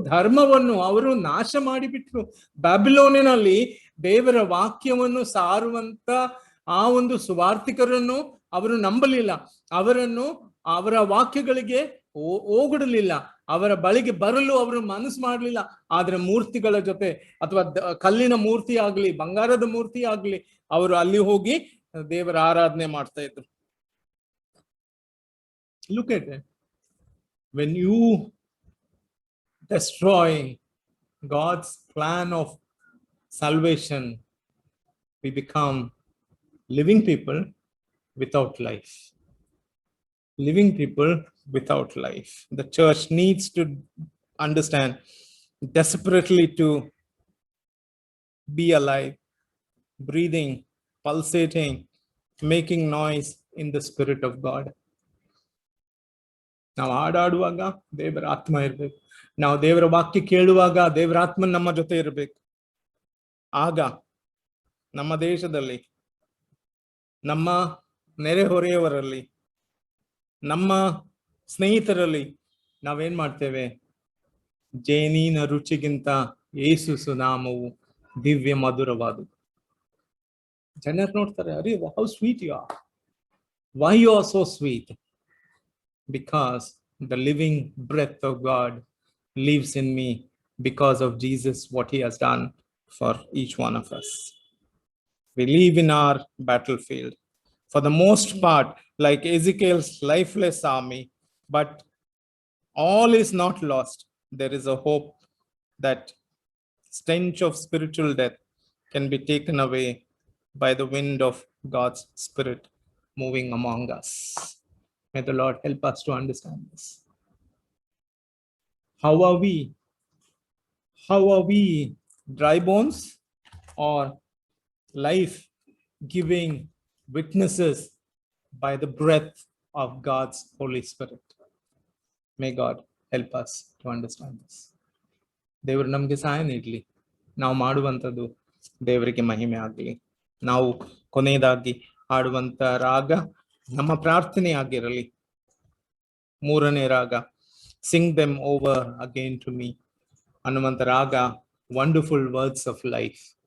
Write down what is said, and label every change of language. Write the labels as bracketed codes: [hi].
[kn] ಧರ್ಮವನ್ನು ಅವರು ನಾಶ ಮಾಡಿಬಿಟ್ರು. ಬ್ಯಾಬಿಲೋನಿನಲ್ಲಿ ದೇವರ ವಾಕ್ಯವನ್ನು ಸಾರುವಂತ ಆ ಒಂದು ಸುವಾರ್ತಿಕರನ್ನು ಅವರು ನಂಬಲಿಲ್ಲ, ಅವರನ್ನು ಅವರ ವಾಕ್ಯಗಳಿಗೆ ಹೋಗಡಲಿಲ್ಲ, ಅವರ ಬಳಿಗೆ ಬರಲು ಅವರು ಮನಸ್ಸು ಮಾಡಲಿಲ್ಲ. ಆದ್ರೆ ಮೂರ್ತಿಗಳ ಜೊತೆ ಅಥವಾ ಕಲ್ಲಿನ ಮೂರ್ತಿ ಆಗ್ಲಿ, ಬಂಗಾರದ ಮೂರ್ತಿ ಆಗ್ಲಿ, ಅವರು ಅಲ್ಲಿ ಹೋಗಿ ದೇವರ ಆರಾಧನೆ ಮಾಡ್ತಾ ಇದ್ರು. [en] Look at it. When you destroy God's plan of salvation, we become living people without life. Living people without life. The church needs to understand desperately to be alive, breathing, pulsating, making noise in the Spirit of God. [kn] ನಾವು ಹಾಡಾಡುವಾಗ ದೇವರ ಆತ್ಮ ಇರ್ಬೇಕು, ನಾವು ದೇವರ ವಾಕ್ಯ ಕೇಳುವಾಗ ದೇವರ ಆತ್ಮ ನಮ್ಮ ಜೊತೆ ಇರಬೇಕು. ಆಗ ನಮ್ಮ ದೇಶದಲ್ಲಿ, ನಮ್ಮ ನೆರೆಹೊರೆಯವರಲ್ಲಿ, ನಮ್ಮ ಸ್ನೇಹಿತರಲ್ಲಿ ನಾವೇನ್ ಮಾಡ್ತೇವೆ? ಜೇನಿನ ರುಚಿಗಿಂತ ಯೇಸು ಸುನಾಮವು ದಿವ್ಯ ಮಧುರವಾದುದು. ಜನರು ನೋಡ್ತಾರೆ, ಅರೆ [en] How sweet you are, why you are so sweet? Because the living breath of God lives in me because of Jesus, what he has done for each one of us. We live in our battlefield, for the most part, like Ezekiel's lifeless army, but all is not lost. There is a hope that stench of spiritual death can be taken away by the wind of God's Spirit moving among us. May the Lord help us to understand this. How are we? How are we? Dry bones or life-giving witnesses by the breath of God's Holy Spirit? May God help us to understand this. [kn] ದೇವರು ನಮಗೆ ಸಹಾಯ ನೀಡಲಿ, ನಾವು ಮಾಡುವಂಥದ್ದು ದೇವರಿಗೆ ಮಹಿಮೆ ಆಗಲಿ. ನಾವು ಕೊನೆಯದಾಗಿ ಹಾಡುವಂತ ರಾಗ ನಮ್ಮ ಪ್ರಾರ್ಥನೆ ಆಗಿರಲಿ. 3ನೇ ರಾಗ, Singh them over again to me ಅನ್ನುವಂತ ರಾಗ, ವಂಡರ್ಫುಲ್ ವರ್ಡ್ಸ್ ಆಫ್ ಲೈಫ್.